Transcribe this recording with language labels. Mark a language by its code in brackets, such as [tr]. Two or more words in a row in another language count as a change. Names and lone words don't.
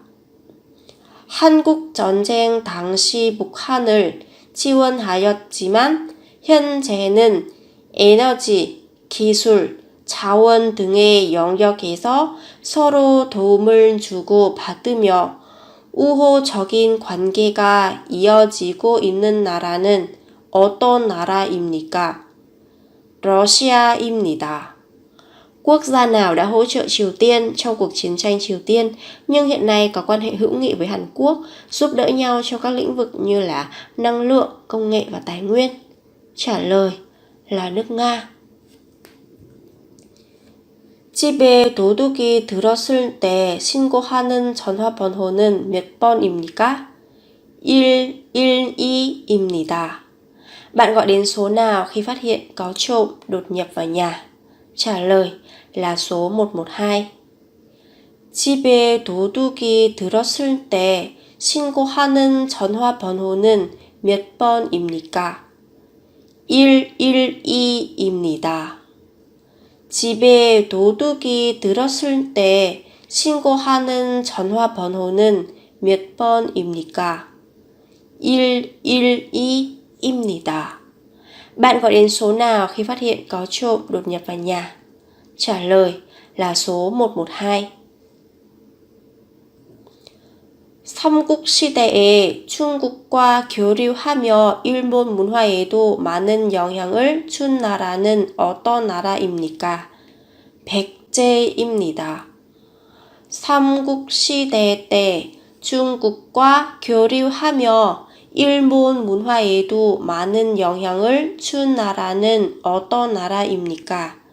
[ko] 한국 전쟁 당시 북한을 지원하였지만 현재는 에너지, 기술, 자원 등의 영역에서 서로 도움을 주고받으며 우호적인 관계가 이어지고 있는 나라는 어떤 나라입니까? 러시아입니다. [vi] Quốc gia nào đã hỗ trợ Triều Tiên trong cuộc chiến tranh Triều Tiên nhưng hiện nay có quan hệ hữu nghị với Hàn Quốc, giúp đỡ nhau trong các lĩnh vực như là năng lượng, công nghệ và tài nguyên? Trả lời là nước Nga. [ko] 집에 도둑이 들었을 때 신고하는 전화번호는 몇 번입니까? 112입니다. [vi] Bạn gọi đến số nào khi phát hiện có trộm đột nhập vào nhà? Trả lời là số 112. [ko] 집에 도둑이 들었을 때 신고하는 전화번호는 몇 번입니까? 112입니다. 집에 도둑이 들었을 때 신고하는 전화번호는 몇 번입니까? 112입니다. [vi] Bạn gọi đến số nào khi phát hiện có trộm đột nhập vào nhà? Trả lời là số 112. [ko] 삼국시대에 중국과 교류하며 일본 문화에도 많은 영향을 준 나라는 어떤 나라입니까? 백제입니다. 삼국시대 때 중국과 교류하며 일본 문화에도 많은 영향을 준 나라는 어떤 나라입니까?